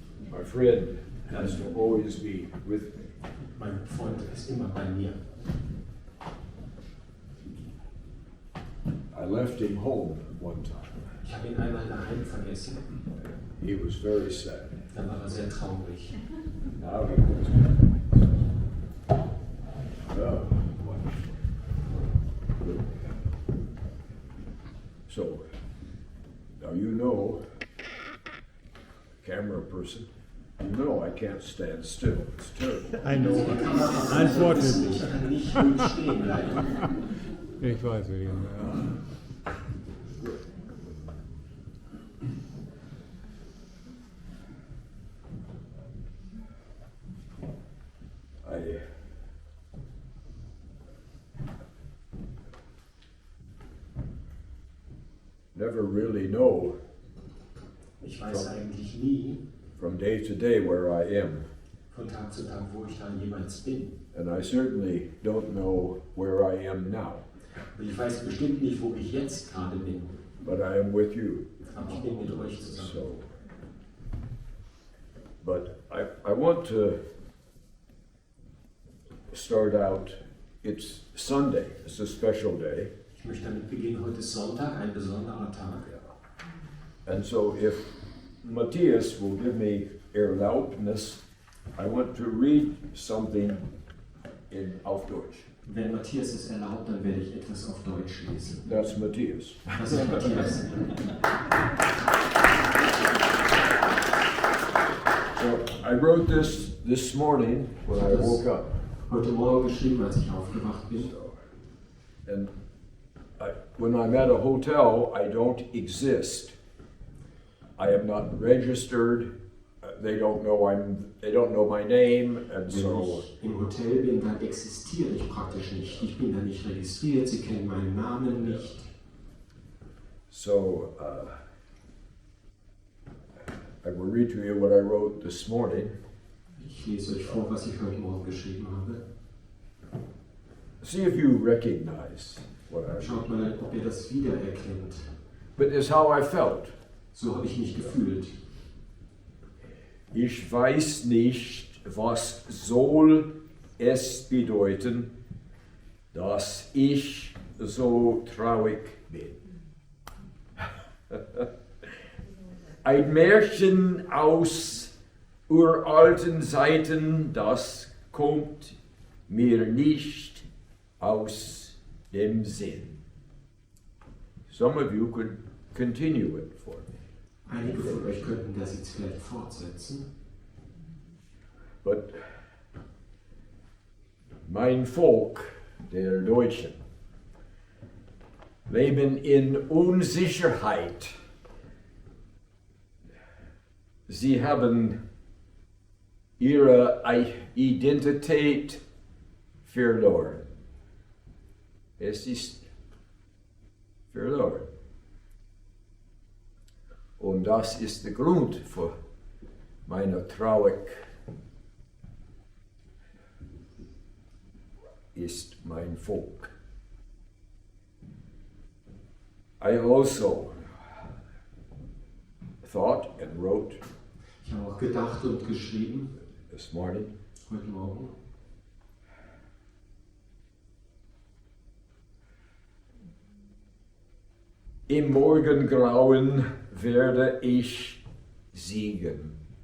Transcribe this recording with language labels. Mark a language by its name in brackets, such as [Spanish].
[English] My friend has to always be with me. [German] Mein Freund ist immer bei mir. [English] I left him home one time. [German] Ich habe ihn einmal daheim vergessen. [English] He was very sad. [German] Da war er sehr traurig. [English] Now he was back. Oh, wonderful. Good. So, now you know, camera person, you know I can't stand still. It's terrible. I know. Unfortunately. [German] Ich kann nicht ruhig stehen bleiben. Ich weiß, William. Ja. [English] I never really know [German] Ich weiß eigentlich nie, [English] from day to day where I am. [German] von Tag zu Tag, wo ich dann jeweils bin. [English] And I certainly don't know where I am now. [German] Und ich weiß bestimmt nicht, wo ich jetzt gerade bin. [English] But I am with you. [German] Aber ich bin mit euch zusammen. [English] So, but I want to start out. It's Sunday. It's a special day. [German] Ich möchte damit beginnen. Heute ist Sonntag, ein besonderer Tag. [English] And so if Matthias will give me Erlaubnis, I want to read something [German] auf Deutsch. Wenn Matthias es erlaubt, dann werde ich etwas auf Deutsch lesen. [English] That's Matthias. [German] Das ist Matthias. [English] So I wrote this morning when I woke up. [German] Heute Morgen geschrieben, als ich aufgewacht bin. [English] So, and when I'm at a hotel, I don't exist. I am not registered. They don't know my name, and [German] Wenn [English] so. [German] ich im Hotel bin, dann existiere ich praktisch nicht. Ich bin da nicht registriert, sie kennen meinen Namen nicht. [English] So I will read to you what I wrote this morning. [German] Ich lese euch vor, was ich heute Morgen geschrieben habe. [English] See if you recognize what I wrote. [German] Schaut mal, ob ihr das wiedererkennt. [English] But it's how I felt. [German] So habe ich mich gefühlt. Ich weiß nicht, was soll es bedeuten, dass ich so traurig bin. Ein Märchen aus uralten Zeiten, das kommt mir nicht aus dem Sinn. [English] Some of you could continue it for me. [German] Einige von euch könnten das jetzt vielleicht fortsetzen. But mein Volk, der Deutschen, leben in Unsicherheit. Sie haben ihre Identität verloren. Es ist verloren. Und das ist der Grund für meine Trauer. Ist mein Volk. [English] I also thought and wrote [German] Ich habe auch gedacht und geschrieben, [English] this morning, [German] heute Morgen, im Morgengrauen werde ich siegen.